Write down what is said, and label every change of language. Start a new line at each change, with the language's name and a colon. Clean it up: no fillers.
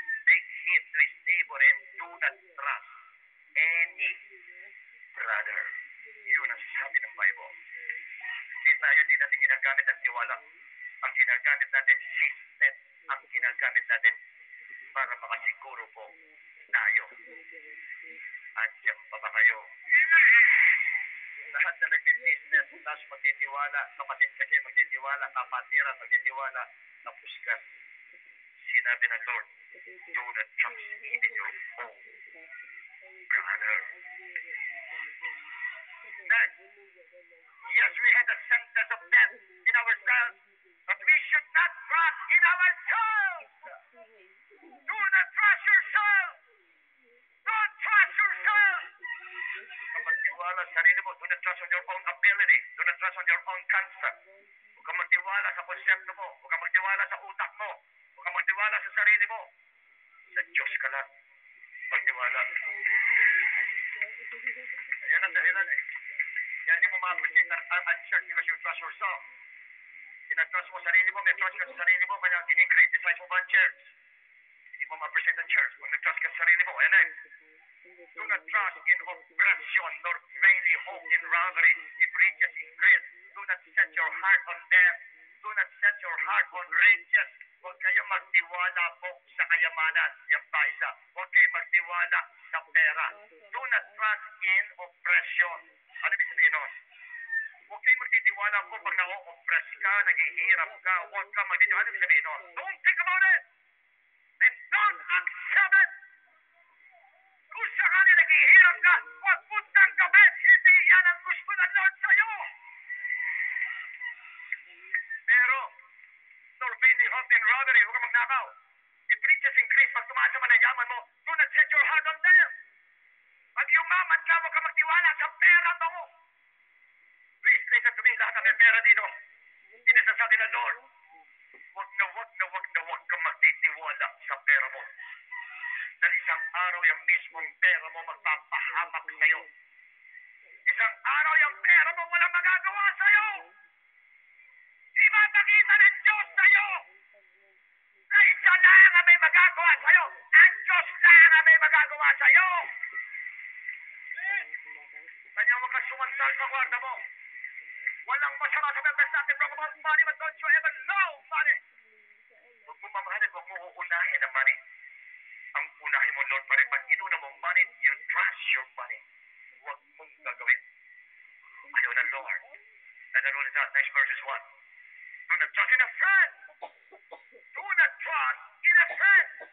English: Make heed to his neighbor and do not trust any brother.
Filipino: Yun ang sabi ng Bible. Kasi tayo hindi natin ginagamit ang tiwala. Ang ginagamit natin, system ang ginagamit natin para makasiguro po tayo. Andiyan pa ba kayo? Lahat na nag-business, tapos magtitiwala, kapatid kasi magtitiwala, kapatiran magtitiwala, tapos ka. Sinabi ng Lord,
English: do not trust even your own brother. That, yes, we had a sentence of death in ourselves, but we should not trust in ourselves. Do not trust yourself. Don't trust yourself.
Filipino: Kung magtiwala sa sarili mo,
English: do not trust on your own ability. Do not trust on your own concept.
Filipino: Huwag kang magtiwala sa konsepto mo. Huwag kang magtiwala sa utak mo. Huwag kang magtiwala sa sarili mo. Sa Diyos ka lang. Magtiwala. Ayan ang dahilan eh. Kaya hindi mo ma-appreciate ang church
English: because you trust yourself.
Filipino: Tinatrust mo sarili mo, may trust ka sa sarili mo, kaya ini-criticize mo ba ang church? Hindi mo ma-appreciate ang church. Kung nag-trust ka sa sarili mo, ayan eh.
English: Do not trust in oppression, nor mainly hope in robbery, if riches increase. Do not set your heart on them. Do not set your heart on riches.
Filipino: Huwag kayong magtiwala po sa kayamanan. Yan pa isa. Huwag kayong magtiwala sa pera.
English: Do not trust in oppression.
Filipino: Ano ibig sabihin nun? Huwag kayong magtitiwala po pag na-oppress ka, naghihirap ka. Huwag kang magtitiwala. Ano ibig sabihin nun?
English: Don't think about it. And don't accept it.
Filipino: Kung sakali naghihirap ka, huwag mo tanggapin. Hindi yan ang gusto ng Lord sa'yo. Pero,
English: nor mainly hope in robbery,
Filipino: huwag kang magnakaw.
English: If riches increase,
Filipino: pag tumaas naman ang yaman mo,
English: do not set your heart on them.
Filipino: Pag yumaman ka, huwag kang magtiwala sa pera mo.
English: Please, listen to me,
Filipino: lahat ng may pera dito. Pinasasabi ng Lord, huwag kang magtitiwala sa pera mo. Dahil isang araw yung mismong pera mo magpapahamak sa'yo. Isang araw yung pera mo walang magagawa sa'yo. Ipapakita ng Diyos sa'yo na isa lang ang may magagawa sa'yo. Ang Diyos lang ang may magagawa sa'yo. Kanya huwag kang sumantal sa kwarta mo. Walang masama sa members natin.
English: Talk about money, but don't you ever love money.
Filipino: Huwag mo mamahalin, huwag mo uunahin ang money. Ang unahin mo, Lord, pa rin. Pag inuna mo
English: money, you trust your money.
Filipino: Huwag mong gagawin. Ayaw ng Lord.
English: And I wrote it down. Next verse is 1. Do not trust in a friend. Do not trust in a friend.